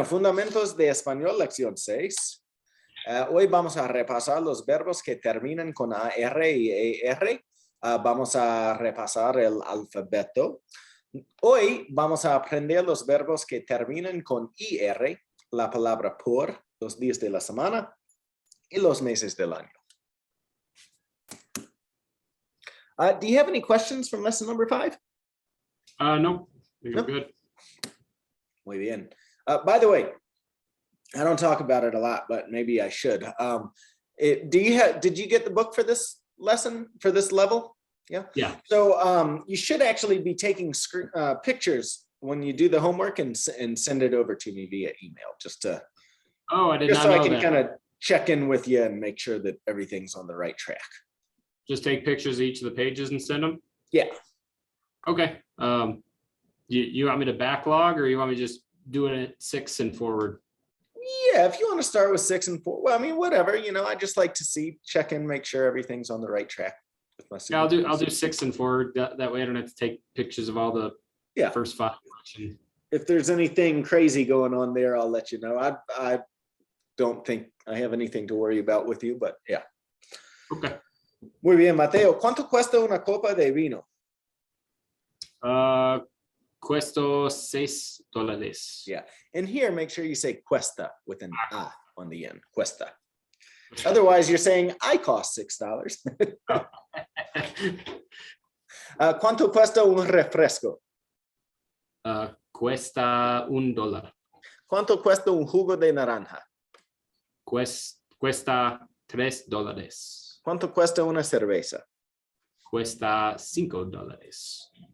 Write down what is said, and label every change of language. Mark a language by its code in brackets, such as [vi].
[es] Fundamentos de Español, lección 6. Hoy vamos a repasar los verbos que terminan con AR y ER. Vamos a repasar el alfabeto. Hoy vamos a aprender los verbos que terminan con IR, la palabra por, los días de la semana y los meses del año. [en] Do you have any questions from lesson number 5? No, you're good. [es] Muy bien. [en] By the way, I don't talk about it a lot, but maybe I should. Did you get the book for this lesson, for this level? Yeah. Yeah. So you should actually be taking pictures when you do the homework and send it over to me via email, just to. Oh, I did just not so know I can that. kind of check in with you and make sure that everything's on the right track. Just take pictures of each of the pages and send them? Yeah. Okay. You want me to backlog, or you want me to just do it at 6 and forward? Yeah, if you want to start with 6 and 4, well, I mean, whatever, you know, I just like to check in, make sure everything's on the right track with my Yeah, I'll do 6 and forward. That way I don't have to take pictures of all the first 5. If there's anything crazy going on there, I'll let you know. I don't think I have anything to worry about with you, but yeah. Okay. [es] Muy bien, Mateo. ¿Cuánto cuesta una copa de vino? Cuesta $6. [en] Yeah, and here make sure you say cuesta with an a on the end. Cuesta. Otherwise, you're saying I cost $6. [es] ¿Cuánto cuesta un refresco? Cuesta $1. ¿Cuánto cuesta un jugo de naranja? Cuesta $3. ¿Cuánto cuesta una cerveza? Cuesta $5.